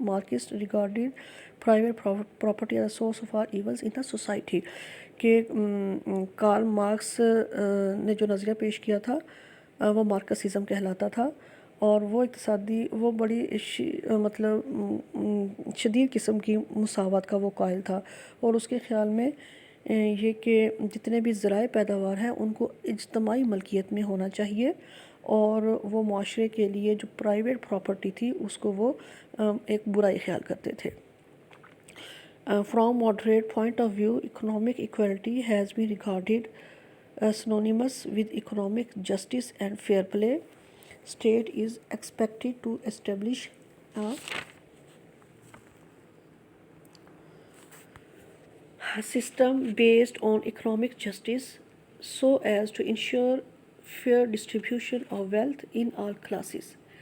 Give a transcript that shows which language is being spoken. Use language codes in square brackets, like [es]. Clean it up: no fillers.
[en] Marxists regarded private property as a source of all evils in the society. [ur] کہ Karl Marx نے جو نظریہ پیش کیا تھا وہ مارکسزم کہلاتا تھا، اور وہ اقتصادی وہ بڑی مطلب شدید قسم کی مساوات کا وہ قائل تھا، اور اس کے خیال میں یہ کہ جتنے بھی ذرائع پیداوار ہیں ان کو اجتماعی ملکیت میں ہونا چاہیے، اور وہ معاشرے کے لیے جو پرائیویٹ پراپرٹی تھی اس کو وہ ایک برائی خیال کرتے تھے۔ [en] From moderate point of view, economic equality has been regarded synonymous with economic justice and fair play. State is expected to establish a system based on economic justice so as to ensure fair distribution of wealth in all classes.